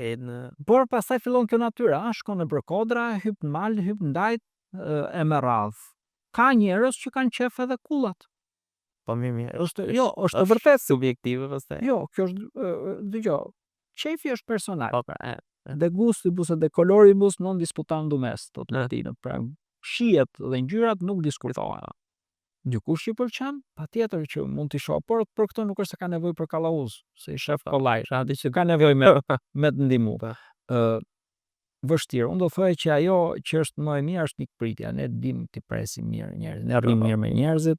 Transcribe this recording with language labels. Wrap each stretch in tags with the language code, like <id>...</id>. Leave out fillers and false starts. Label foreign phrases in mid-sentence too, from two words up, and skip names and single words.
<sq>por pastaj fillon kjo natyra, shkon në Përkodra, hyp në mal, hyp në Dajt, e me radhë. Ka njerëz që kanë qef edhe kullat. Po mirë. Është vërtet subjektive pastaj. Jo, kjo është dëgjoj. Qefi është personal. Po,</sq> <la>De gustibus et de coloribus non disputandum est,</la> <sq>thot latinët. Pra, shihet dhe ngjyrat nuk diskutohen. Dikush që i pëlqen, patjetër që mund t'i shoh, por për këtë nuk është se ka nevojë për kallauz, se i shef kollaj, aty që ka nevojë me të ndihmu. Vështirë. Unë do thoya që ajo që është më e mirë është pikpritja. Ne dim t'i presim mirë njerëzit, ne rrim mirë me njerëzit.</sq>